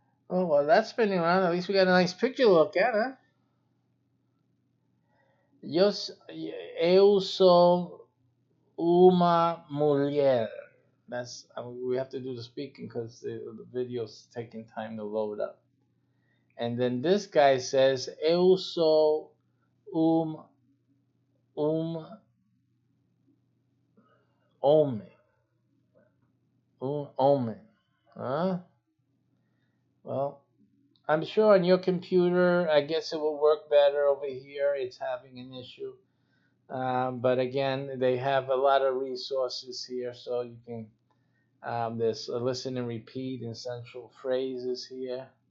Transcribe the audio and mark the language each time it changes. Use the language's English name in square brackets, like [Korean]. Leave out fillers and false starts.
[English] Oh, well, that's spinning around. At least we got a nice picture to look at, huh? [Portuguese] Eu sou uma mulher. [English] That's we have to do the speaking because the video's taking time to load up. And then this guy says, [Portuguese] Eu sou um homem. Homem. Huh? [English] Well, I'm sure on your computer, I guess it will work better over here. It's having an issue. But again, they have a lot of resources here, so you can. There's a listen and repeat essential phrases here.